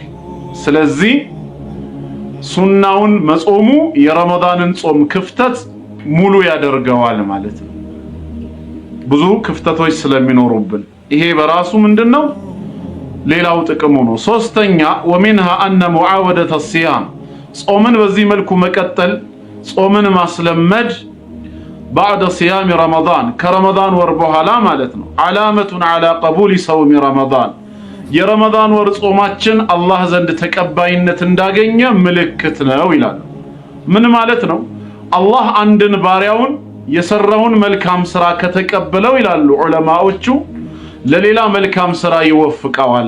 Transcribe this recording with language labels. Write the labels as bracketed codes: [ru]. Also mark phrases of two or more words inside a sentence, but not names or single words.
[am] ስለዚህ ሱናውን መጾሙ የረመዳንን ጾም ክፍተት ሙሉ ያደርገዋል ማለት ነው። ብዙ ክፍተቶች ስለሚኖሩብን ይሄ በራሱ ምንድነው ሌላው ጥቅሙ ነው። ሶስተኛ [ar] ومنها أن معاودة الصيام [am] ጾምን በዚህ መልኩ መቀጠል ጾምን ማስለመድ [ar] بعد صيام رمضان كرمضان [am] ወር በኋላ ማለት ነው [ar] علامة على قبول صوم رمضان [am] የረመዳን ወር ጾማችን አላህ ዘንድ ተቀባይነት እንዳገኘ ምልክት ነው ይላል። ምን ማለት ነው? አላህ አንድን ባሪያውን የሰራውን መልካም ስራ ከተቀበለው ይላሉ ዑለማዎቹ ለሌላ መልካም ስራ ይወፍቀዋል።